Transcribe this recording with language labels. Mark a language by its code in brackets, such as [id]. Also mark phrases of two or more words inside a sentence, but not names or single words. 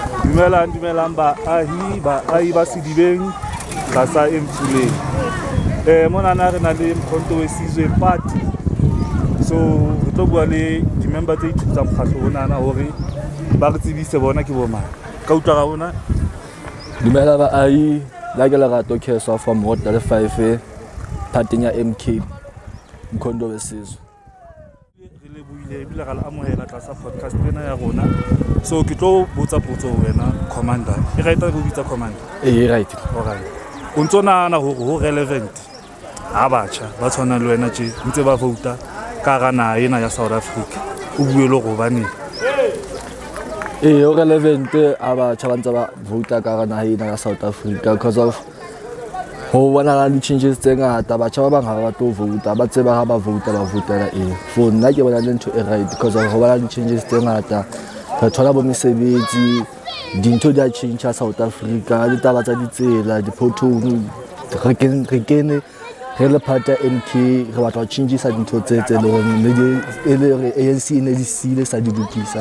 [st] Dumelang baahi ba Sedibeng tlasa Emfuleng. Monana re na le Mkhonto Wesizwe Party. So re tlo bua le di-member tse ithutang mokgatlo onana hore ba re tsebise bona ke bo mang. Ka utlwa ga bona? Dumela baahi, la ke Lerato Kheswa from Ward 5 parting ya MK Mkhonto Wesizwe. Re lebohile ebile ra le amohela tlasa podcast ena ya rona. So ke tlo botsa potso ho wena commander. E right go bitsa commander? [en] Right. Alright. [st] O ntso nahana hore ho relevant ha batjha ba tshwana le wena tje ntse ba vouta ka hara naha ena ya South Africa? O bue le go bane Ho relevant ha batjha ba ntse ba vouta ka hara naha ena ya South Africa [en] because of [st] ho bona le changes tse ngata. Batjha ba bang ha ba tlo vouta, ba tseba ha ba vouta ba voutela for nna ke bona le ntho e right [en] because of [st] ho bona le changes tse ngata. Re thola bo mesebetsi, dintho di a change South Africa, le taba tsa ditsela, di-pothole, re kene re le part ya MK, re batla ho changeisa dintho tse le hore ANC e ne di sile sa di lokisa.